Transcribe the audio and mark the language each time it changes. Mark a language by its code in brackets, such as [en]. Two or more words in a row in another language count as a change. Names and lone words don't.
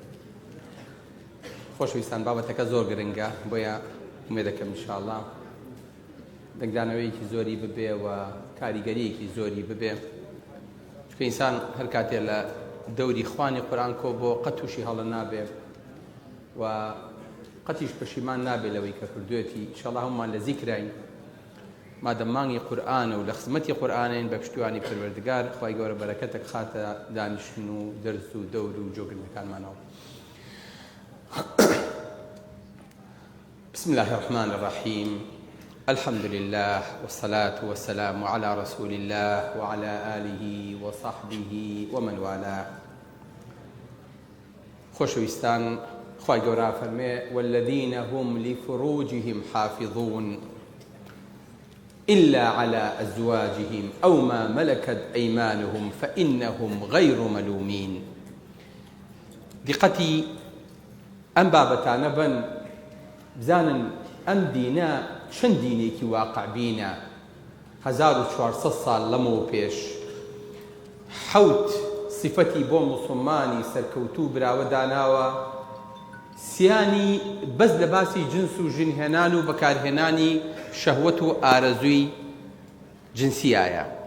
[ckb] خۆشەویستان بابەتەکە زۆر گرنگە بۆیە ومێدەکەم ئینشاءڵڵا دەنگدانەوەیەکی زۆری ببێ و کاریگەریەکی زۆری ببێ، چونکە ئینسان هەر کاتێ لە دەوری خوانی قورئان کۆ بۆ قەت تووشی هەڵە نابێ و قەتیش پەشیمان نابێ لەوەی کە کردوێتی. ئینشەڵڵا هەمومان لە زیکراین مادەم مانگی قورئانە و لە خزمەتی قورئانین بە پشتیوانی پەروەردگار خوای گەورە بەرەکەتێک خاتە دانیشتن و دەرس و دەور و جۆگرنەکانمانەوە. [ar] بسم الله الرحمن الرحيم. الحمد لله والصلاة والسلام على رسول الله وعلى آله وصحبه ومن والاه. [ckb] خۆشەویستان خوای گەورە فەرمێ [ar] والذين هم لفروجهم حافظون إلا على أزواجهم أو ما ملكت أيمانهم فإنهم غير ملومين. [ckb] دقتي ئەم بابەتانە بن بزانن ئەم دینە چەند دینێکی واقع بینە. 1400 ساڵ لەمەوە پێش حەوت سیفەتی بۆ موسڵمانی سەرکەوتوو براوە داناوە، سیانی بەس لە باسی جنس و ژنهێنان و بەکارهێنانی شەهوەت و ئارەزووی جنسیایە.